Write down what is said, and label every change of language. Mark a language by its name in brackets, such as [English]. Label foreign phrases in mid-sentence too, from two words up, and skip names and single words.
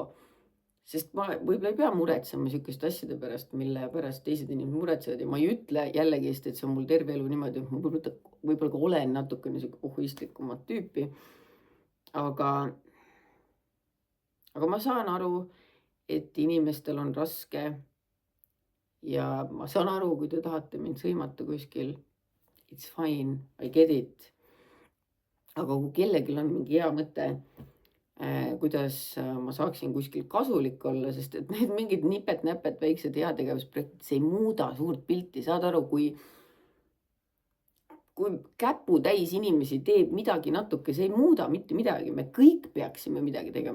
[Estonian] Sest ma võib-olla ei pea muretsema sükest asjade pärast, mille pärast teised inimesed muretsevad ja ma ei ütle jällegi, et see on mul terve elu niimoodi, et ma võib-olla ka olen natukene siuke pohhuistlikumat tüüpi. Aga ma saan aru, et inimestel on raske ja ma saan aru, kui te tahate mind sõimata kuskil. [English] It's fine, I get it. [Estonian] Aga kui kellelgi on mingi hea mõte, kuidas ma saaksin kuskil kasulik olla, sest et need mingid nipet-näpet väiksed heategevusprojektid, see ei muuda suurt pilti, saad aru, kui käputäis inimesi teeb midagi natuke, see ei muuda mitte midagi, me kõik peaksime midagi tegema.